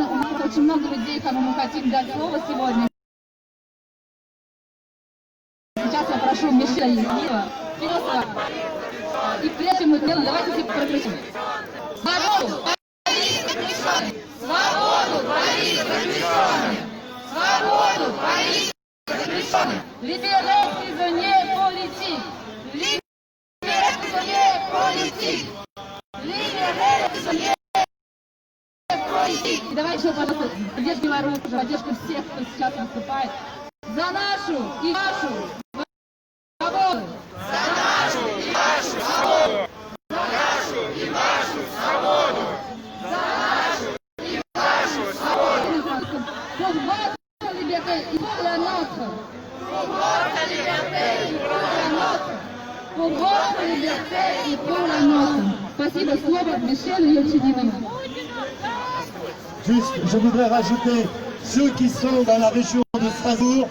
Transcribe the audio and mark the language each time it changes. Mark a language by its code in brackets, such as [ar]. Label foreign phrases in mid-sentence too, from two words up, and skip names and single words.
[ru] У нас очень много людей, кому мы хотим дать слово сегодня. Сейчас я прошу Мишеля Ефимова. И прежде мы делаем, давайте все прокричим. Свободу! Борис заключенный! Свободу! Борис заключенный! Свободу! Борис заключенный! [fr] Libérez prisonniers politiques! Libérez prisonniers politiques! Libérez prisonniers politiques! [ru] И давай еще, пожалуйста, поддержка Беларуси, поддержка всех, кто сейчас выступает. За нашу и вашу свободу! За нашу и вашу свободу! За нашу и вашу свободу! За нашу и вашу свободу! [fr] Pour votre liberté et pour la nôtre! Pour votre liberté et pour la nôtre! Pour votre liberté et pour la nôtre! [ru] Спасибо, слово Мишелю Ельчининову. [fr] Juste, je voudrais rajouter ceux qui sont dans la région de Strasbourg.